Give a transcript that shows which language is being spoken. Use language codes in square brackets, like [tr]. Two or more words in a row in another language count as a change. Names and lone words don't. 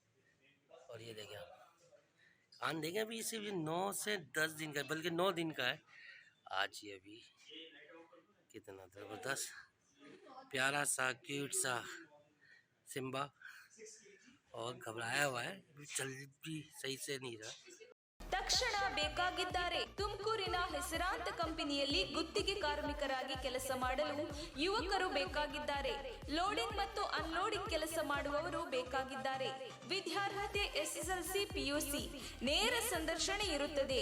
[hi] और ये देखें आप कान देखें, अभी इसे भी 9 से 10 दिन का, बल्कि 9 दिन का है आज। ये अभी कितना ज़बरदस्त प्यारा सा क्यूट सा सिम्बा, और घबराया हुआ है, चल भी सही से नहीं रहा। [kn] ತಕ್ಷಣ ಬೇಕಾಗಿದ್ದಾರೆ. ತುಮಕೂರಿನ ಹೆಸರಾಂತ ಕಂಪನಿಯಲ್ಲಿ ಗುತ್ತಿಗೆ ಕಾರ್ಮಿಕರಾಗಿ ಕೆಲಸ ಮಾಡಲು ಯುವಕರು ಬೇಕಾಗಿದ್ದಾರೆ. ಲೋಡಿಂಗ್ ಮತ್ತು ಅನ್ಲೋಡಿಂಗ್ ಕೆಲಸ ಮಾಡುವವರು ಬೇಕಾಗಿದ್ದಾರೆ. ವಿದ್ಯಾರ್ಹತೆ SSLC PUC. ನೇರ ಸಂದರ್ಶನ ಇರುತ್ತದೆ.